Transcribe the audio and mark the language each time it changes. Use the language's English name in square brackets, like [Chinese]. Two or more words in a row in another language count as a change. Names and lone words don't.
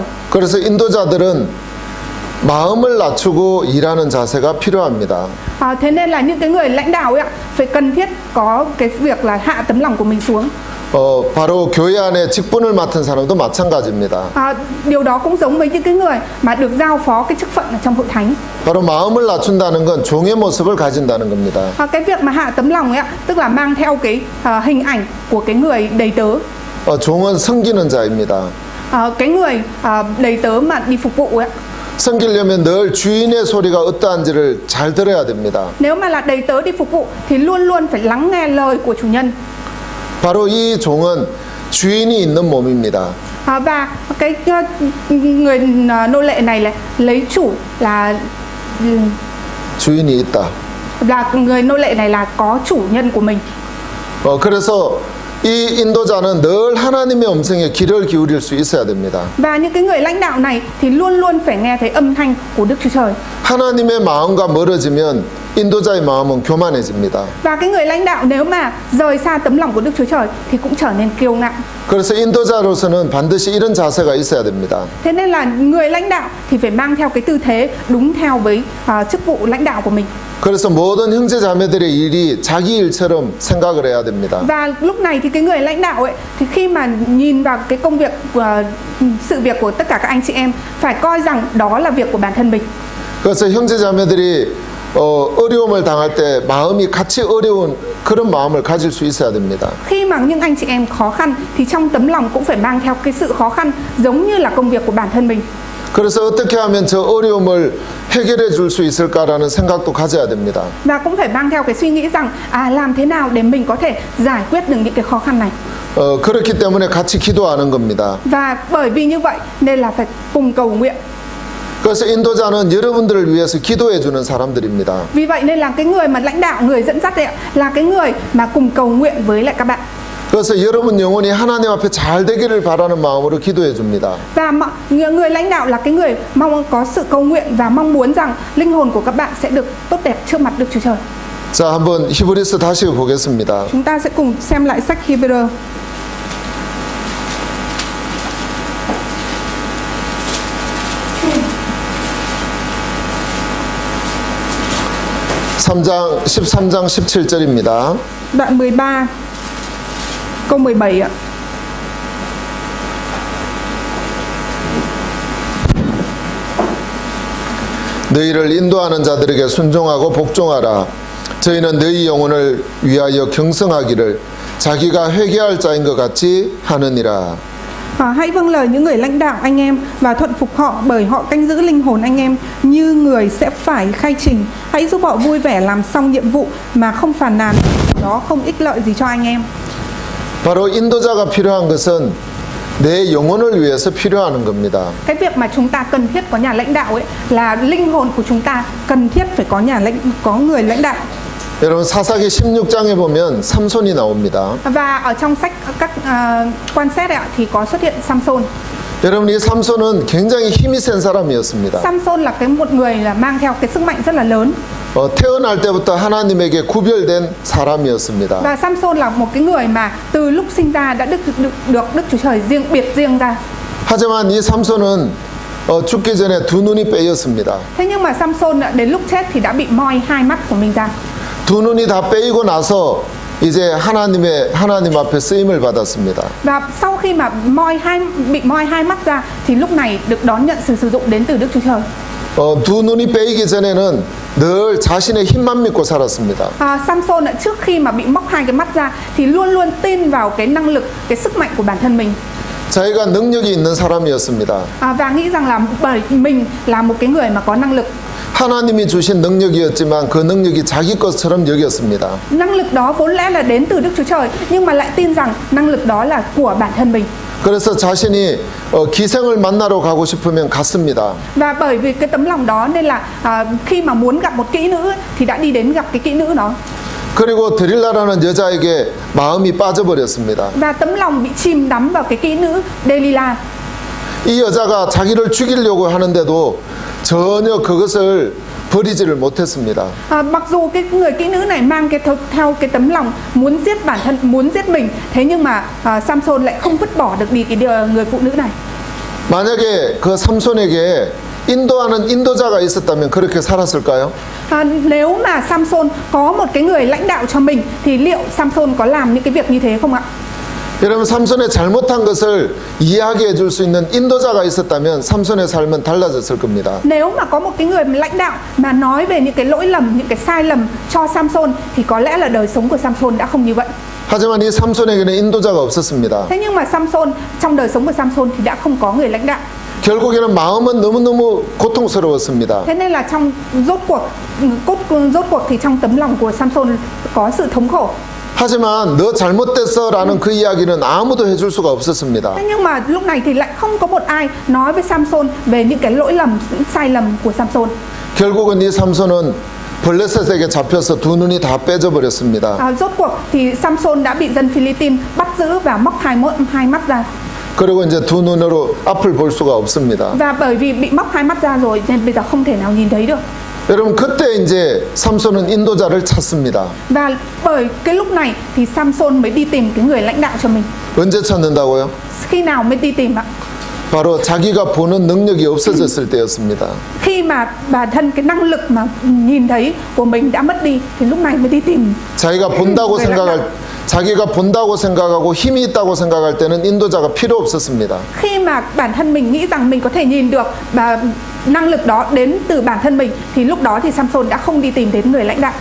[Korean] 그래서 인도자들은 마음을 낮추고 일하는 자세가 필요합니다. [Vietnamese] Thế nên là những cái người lãnh đạo ấy phải cần thiết có cái việc là hạ tấm lòng của mình xuống. [Korean] 바로 교회 안에 직분을 맡은 사람도 마찬가지입니다. [Vietnamese] Điều đó cũng giống với những cái người mà được giao phó cái chức phận ở trong hội thánh. [Korean] 바로 마음을 낮춘다는 건 종의 모습을 가진다는 겁니다. [Vietnamese] Cái việc mà hạ tấm lòng ấy tức là mang theo cái hình ảnh của cái người đầy tớ. [Korean] 종은 섬기는 자입니다. [Vietnamese] Cái người đầy tớ mà đi phục vụ ấy. [Korean] 섬기려면 늘 주인의 소리가 어떠한지를 잘 들어야 됩니다. [Vietnamese] Nếu mà là đầy tớ đi phục vụ thì luôn luôn phải lắng nghe lời của chủ nhân. [Korean] 바로 이 종은 주인이 있는 몸입니다. [Vietnamese] Và cái người nô lệ này lấy chủ là [Korean] 주인이 있다. [Vietnamese] người nô lệ này là có chủ nhân của mình. [Korean] 그래서 이 인도자는 늘 하나님의 음성에 귀를 기울일 수 있어야 됩니다. [Vietnamese] Và những cái người lãnh đạo này thì luôn luôn phải nghe thấy âm thanh của Đức Chúa Trời. [Korean] 하나님의 마음과 멀어지면 인도자의 마음은 교만해집니다. [Vietnamese] Và cái người lãnh đạo nếu mà rời xa tấm lòng của Đức Chúa Trời thì cũng trở nên kiêu ngạo. [Korean] 그래서 인도자로서는 반드시 이런 자세가 있어야 됩니다. [Vietnamese] Thế nên là người lãnh đạo thì phải mang theo cái tư thế đúng theo với chức vụ lãnh đạo của mình. [Korean] 그래서 모든 형제 자매들의 일이 자기 일처럼 생각을 해야 됩니다. [Vietnamese] Và lúc này thì cái người lãnh đạo ấy thì khi mà nhìn vào cái công việc sự việc của tất cả các anh chị em phải coi rằng đó là việc của bản thân mình. [Korean] 그래서 형제 자매들이 어려움을 당할 때 마음이 같이 어려운 그런 마음을 가질 수 있어야 됩니다. [Vietnamese] Khi mà những anh chị em khó khăn thì trong tấm lòng cũng phải mang theo cái sự khó khăn giống như là công việc của bản thân mình. [Korean] 그래서 어떻게 하면 저 어려움을 해결해 줄 수 있을까라는 생각도 가져야 됩니다. [Vietnamese] Và cũng phải mang theo cái suy nghĩ rằng làm thế nào để mình có thể giải quyết được những cái khó khăn này. [Korean] 그렇기 때문에 같이 기도하는 겁니다. [Vietnamese] Và bởi vì như vậy nên là phải cùng cầu nguyện. [Korean] 그래서 인도자는 여러분들을 위해서 기도해 주는 사람들입니다. [Vietnamese] Vì vậy nên là cái người mà lãnh đạo, người dẫn dắt ấy, là cái người mà cùng cầu nguyện với lại các bạn. [Korean] 그래서 여러분 영혼이 하나님 앞에 잘 되기를 바라는 마음으로 기도해 줍니다. [Vietnamese] Và người lãnh đạo là cái người mong có sự cầu nguyện và mong muốn rằng linh hồn của các bạn sẽ được tốt đẹp trước mặt Đức Chúa Trời. [Korean] 자, 한번 히브리서 다시 보겠습니다. [Vietnamese] Chúng ta sẽ cùng xem lại sách Hi-bơ-rơ. [Korean] (13장 17절입니다) [Vietnamese] Đoạn 13 câu 17 ạ. [Korean] 너희를 인도하는 자들에게 순종하고 복종하라. 저희는 너희 영혼을 위하여 경성하기를 자기가 회개할 자인 것 같이 하느니라. [Vietnamese] Hãy vâng lời những người lãnh đạo anh em và thuận phục họ, bởi họ canh giữ linh hồn anh em như người sẽ phải khai trình. Hãy giúp họ vui vẻ làm xong nhiệm vụ mà không phàn nàn, đó không ích lợi gì cho anh em. [Korean] 바로 인도자가 필요한 것은 내 영혼을 위해서 필요한 겁니다. [Vietnamese] Cái việc mà chúng ta cần thiết có nhà lãnh đạo ấy là linh hồn của chúng ta cần thiết phải có người lãnh đạo. [Korean] 여러분 사사기 16장에 보면 삼손이 나옵니다. [Vietnamese] Và ở trong sách các quan xét ạ thì có xuất hiện Samson. [Korean] 여러분 이 삼손은 굉장히 힘이 센 사람이었습니다. [Vietnamese] Samson là một người là mang theo cái sức mạnh rất là lớn. [Korean] 태어날 때부터 하나님에게 구별된 사람이었습니다. [Vietnamese] Và Samson là một cái người mà từ lúc sinh ra đã được Đức Chúa Trời biệt riêng ra. [Korean] 하지만 이 삼손은 죽기 전에 두 눈이 빼였습니다. [Vietnamese] Thế nhưng mà Samson đến lúc chết thì đã bị moi hai mắt của mình ra. [Korean] 두 눈이 다 빼이고 나서 이제 하나님 앞에 쓰임을 받았습니다. [Vietnamese] Và sau khi mà bị moi hai mắt ra thì lúc này được đón nhận sự sử dụng đến từ Đức Chúa Trời. [Korean] 두 눈이 빼이기 전에는 늘 자신의 힘만 믿고 살았습니다. [Vietnamese] Samson trước khi mà bị móc hai cái mắt ra thì luôn luôn tin vào cái năng lực, cái sức mạnh của bản thân mình. [Korean] 자기가 능력이 있는 사람이었습니다. [Vietnamese] Và nghĩ rằng là bởi mình là một cái người mà có năng lực. [Korean] 하나님이 주신 능력이었지만 그 능력이 자기 것처럼 여겼습니다. [Vietnamese] Năng lực đó vốn lẽ là đến từ Đức Chúa Trời, nhưng mà lại tin rằng năng lực đó là của bản thân mình. [Korean] 그래서 자신이 기생을 만나러 가고 싶으면 갔습니다. [Vietnamese] Và bởi vì cái tấm lòng đó nên là khi mà muốn gặp một kỹ nữ thì đã đi đến gặp cái kỹ nữ đó. [Korean] 그리고 드릴라라는 여자에게 마음이 빠져버렸습니다. [Vietnamese] Và tấm lòng bị chìm đắm vào cái kỹ nữ Delilah. [Korean] 이 여자가 자기를 죽이려고 하는데도 전혀 그것을 버리지를 못했습니다. [Vietnamese] Mặc dù cái người kỹ nữ này mang theo cái tấm lòng muốn giết bản thân, muốn giết mình, thế nhưng mà Samson lại không vứt bỏ được đi cái người phụ nữ này. [Korean] 만약에 그 삼손에게 인도하는 인도자가 있었다면 그렇게 살았을까요? [Vietnamese] Nếu mà Samson có một cái người lãnh đạo cho mình thì liệu Samson có làm những cái việc như thế không ạ? [Korean] 여러분 삼손의 잘못한 것을 이야기해 줄 수 있는 인도자가 있었다면 삼손의 삶은 달라졌을 겁니다. [Vietnamese] Nếu mà có một cái người lãnh đạo mà nói về những cái lỗi lầm, những cái sai lầm cho Samson thì có lẽ là đời sống của Samson đã không như vậy. [Korean] 하지만 이 삼손에게는 인도자가 없었습니다. [Vietnamese] Thế nhưng mà Samson, trong đời sống của Samson thì đã không có người lãnh đạo. [Korean] 결국에는 마음은 너무너무 고통스러웠습니다. [Vietnamese] Thế nên là trong rốt cuộc thì trong tấm lòng của Samson có sự thống khổ. [Korean] 하지만 너 잘못됐어라는 그 이야기는 아무도 해줄 수가 없었습니다. [Vietnamese] Thế nhưng mà lúc này thì lại không có một ai nói với Samson về những cái lỗi lầm, những sai lầm của Samson. [Korean] 결국은 이 삼손은 블레셋에게 잡혀서 두 눈이 다 빼져 버렸습니다. [Vietnamese] Rốt cuộc thì Samson đã bị dân Philippines bắt giữ và móc hai mắt ra. [Korean] 그리고 이제 두 눈으로 앞을 볼 수가 없습니다. [Vietnamese] Và bởi vì bị móc hai mắt ra rồi nên bây giờ không thể nào nhìn thấy được. [Korean] 여러분 그때 이제 삼손은 인도자를 찾습니다. [Vietnamese] Và bởi cái lúc này thì Samson mới đi tìm cái người lãnh đạo cho mình. [Korean] 언제 찾는다고요? [Vietnamese] Khi nào mới đi tìm ạ? [Korean] 바로 자기가 보는 능력이 없어졌을 때였습니다. [Vietnamese] Khi mà bản thân cái năng lực mà nhìn thấy của mình đã mất đi thì lúc này mới đi tìm. [Korean] 자기가 본다고 생각하고 힘이 있다고 생각할 때는 인도자가 필요 없었습니다. [Vietnamese] Khi mà bản thân mình nghĩ rằng mình có thể nhìn được và năng lực đó đến từ bản thân mình thì lúc đó thì Samson đã không đi tìm đến người lãnh đạo.